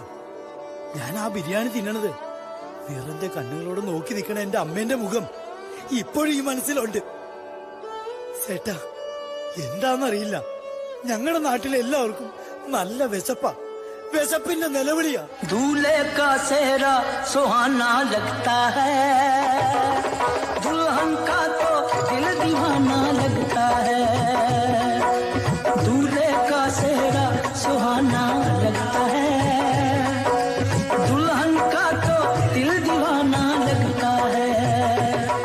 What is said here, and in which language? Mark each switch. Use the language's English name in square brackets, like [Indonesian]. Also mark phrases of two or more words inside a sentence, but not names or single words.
[Malayalam] ഞാൻ ആ ബിരിയാണി തിന്നണത് നിറഞ്ഞ കണ്ണുകളോട് നോക്കി നിൽക്കണ എന്റെ അമ്മേന്റെ മുഖം ഇപ്പോഴും ഈ മനസ്സിലുണ്ട്. ചേട്ടാ, എന്താന്നറിയില്ല, ഞങ്ങളുടെ നാട്ടിലെ എല്ലാവർക്കും നല്ല വിശപ്പാ. വിശപ്പിന്റെ നിലവിളിയാ. [Hindi] दूल्हे का सेहरा सुहाना लगता है, दुल्हन का तो दिल दीवाना लगता है. दूल्हे का सेहरा सुहाना लगता है, दुल्हन का तो दिल दीवाना लगता है.